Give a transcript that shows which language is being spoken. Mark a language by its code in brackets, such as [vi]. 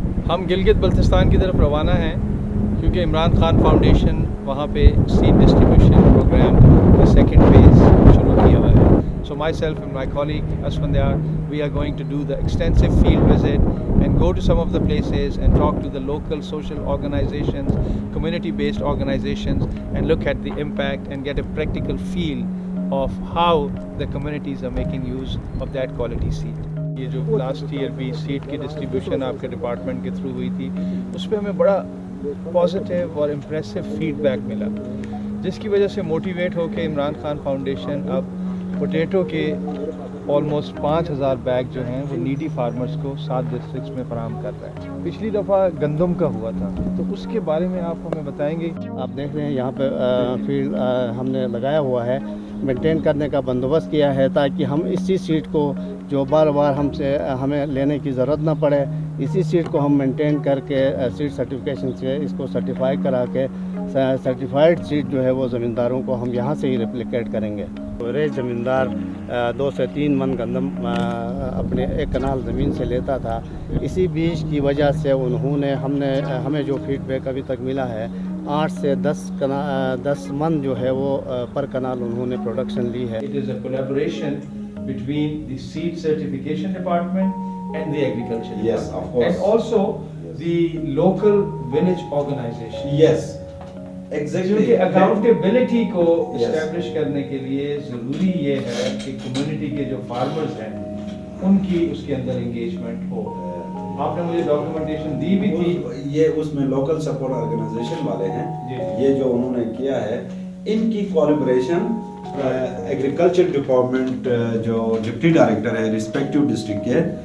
[ur] ہم گلگت بلتستان کی طرف روانہ ہیں کیونکہ عمران خان فاؤنڈیشن وہاں پہ سیٹ ڈسٹریبیوشن پروگرام کا سیکنڈ فیز شروع کیا ہوا ہے. [en] So myself and my colleague Asfandyar, we are going to do the extensive field visit and go to some of the places and talk to the local social organizations, community-based organizations, and look at the impact and get a practical feel of how the communities are making use of that quality seed. [ur] یہ جو last year بھی set کی distribution آپ کے department کے through ہوئی تھی اس پہ ہمیں بڑا پازیٹیو اور امپریسو فیڈ بیک ملا, جس کی وجہ سے موٹیویٹ ہو کے عمران خان فاؤنڈیشن اب پوٹیٹو کے آلموسٹ 5000 بیگ جو ہیں وہ نیڈی فارمرز کو 7 ڈسٹرکٹس میں فراہم کر رہا ہے. پچھلی دفعہ گندم کا ہوا تھا, تو اس کے بارے میں آپ ہمیں بتائیں گے. آپ دیکھ رہے ہیں یہاں پہ فیلڈ ہم نے لگایا ہوا ہے, مینٹین کرنے کا بندوبست کیا ہے تاکہ ہم اسی سیٹ کو جو بار بار ہمیں لینے کی ضرورت نہ پڑے, اسی سیٹ کو ہم مینٹین کر کے سیٹ سرٹیفکیشن سے اس کو سرٹیفائی کرا کے سرٹیفائڈ سیٹ جو ہے وہ زمینداروں کو ہم یہاں سے ہی ریپلیکیٹ کریں گے. ایوریج زمیندار 2 سے 3 من گندم اپنے 1 کنال زمین سے لیتا تھا. اسی بیج کی وجہ سے ہمیں جو فیڈ بیک ابھی تک ملا ہے 8 سے 10 من جو ہے وہ پر کنال انہوں نے پروڈکشن لی ہے. [en] It is a collaboration between the seed certification department and the agriculture department. Yes, of course. And also the local village organization. Yes, exactly. [ur] کیونکہ اکاؤنٹیبلٹی کو اسٹیبلش کرنے کے لیے ضروری یہ ہے کہ کمیونٹی کے جو فارمرز ہیں ان کی اس کے اندر انگیجمنٹ ہو. آپ نے مجھے ڈاکیومنٹیشن دی بھی تھی, یہ اس میں لوکل سپورٹ آرگنائزیشن والے ہیں, یہ جو انہوں نے کیا ہے ان کی کولیبریشن ایگریکلچر ڈپارٹمنٹ جو ڈپٹی ڈائریکٹر ہے ریسپیکٹیو ڈسٹرکٹ کے,